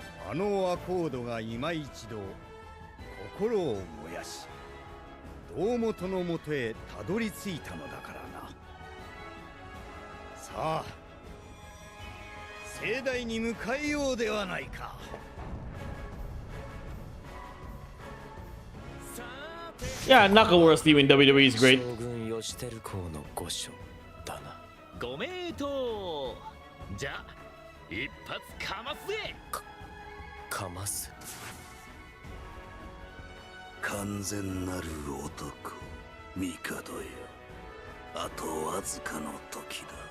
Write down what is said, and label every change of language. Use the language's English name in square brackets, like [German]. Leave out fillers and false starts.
[Japanese] あのアコードが今一度心を燃やし、胴元のもとへたどり着いたのだからな。さあ、盛大に迎えようではないか。 [English] Yeah, Nakamura's theme in WWE is great. [Japanese] 将軍義輝公の御所だな。ご名答。じゃあ一発かますぜ。かます。完全なる男、帝よ。あとわずかの時だ。